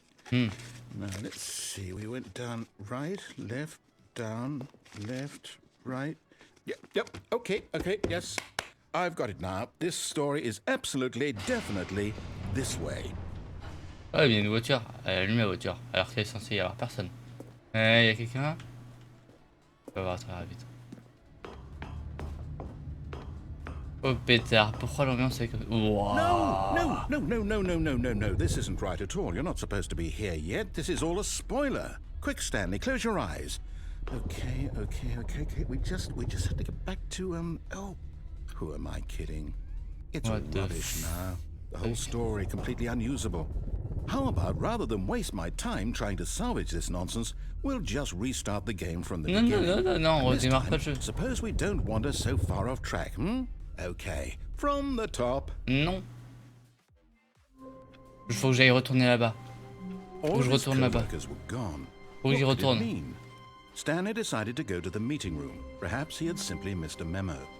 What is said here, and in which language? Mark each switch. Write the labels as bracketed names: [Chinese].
[English] Now, let's see. We went down right, left, down, left, right. Yep, okay, yes. I've got it now. This story is absolutely, definitely this way. [French] Ah, il y a une voiture. Elle allume la voiture. Alors qu'il est censé y avoir personne. Il y a quelqu'un. On va voir très vite. Oh pétard, pourquoi l'ambiance est comme... [English] Wow. No. This isn't right at all. You're not supposed to be here yet. This is all a spoiler. Quick, Stanley, close your eyes. Okay. We just have to get back to, oh, who am I kidding? It's all rubbish now. The whole story completely unusable. How about, rather than waste my time trying to salvage this nonsense, we'll just restart the game from the beginning. [French] Non, on [English] This [French] redémarre [English] time, [French] pas le jeu. [English] suppose we don't wander so far off track, Okay, from the top. [French] Non. Il faut que j'aille retourner là-bas. Faut que je retourne là-bas. Faut que j'y retourne. [English] Stanley decided to go to the meeting room. Perhaps he had simply missed a memo.